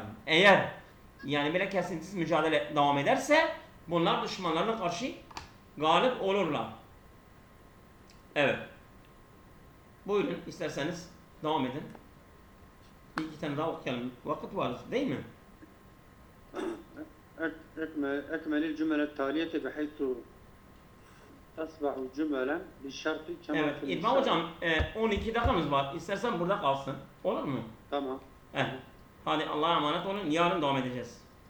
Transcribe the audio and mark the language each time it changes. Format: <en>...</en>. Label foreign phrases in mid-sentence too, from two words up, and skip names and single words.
<tr>Eğer yani böyle kesintisiz mücadele devam ederse bunlar düşmanlarına karşı galip olurlar. Evet. Buyurun isterseniz devam edin. Bir iki tane daha okuyalım. Vakit var değil mi?</tr> <ar>أكمل الجمل التالية بحيث تصبح جملا بالشرط كما</ar> <tr>Evet,</tr> <ar>في</ar> <tr>İlhan hocam 12 dakikamız var. İstersen burada kalsın. Olur mu? Tamam. Hadi Allah'a emanet olun. Yarın devam edeceğiz.</tr>